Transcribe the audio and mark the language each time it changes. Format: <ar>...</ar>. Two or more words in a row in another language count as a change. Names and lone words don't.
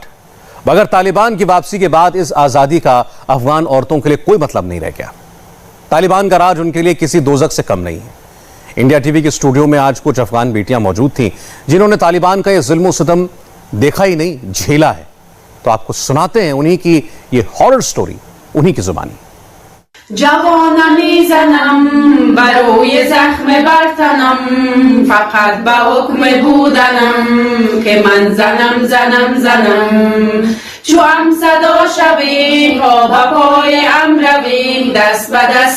<hi>मगर तालिबान की वापसी के बाद इस आजादी का अफगान औरतों के लिए कोई मतलब नहीं रह गया। तालिबान का राज उनके लिए किसी दोजख से कम नहीं है। इंडिया टीवी के स्टूडियो में आज कुछ अफगान बेटियां मौजूद थीं जिन्होंने तालिबान का यह जुल्म सितम देखा ही नहीं, झेला है। तो आपको सुनाते हैं उन्हीं की ये</hi> <en>horror story,</en> <hi>उन्हीं की जुबानी।</hi> <fa>جوانم میزنم بروی زخم برتنم فقط به حکم بودنم که من زنم چو هم صدا شویم پا به پای هم رویم دست به دست</fa>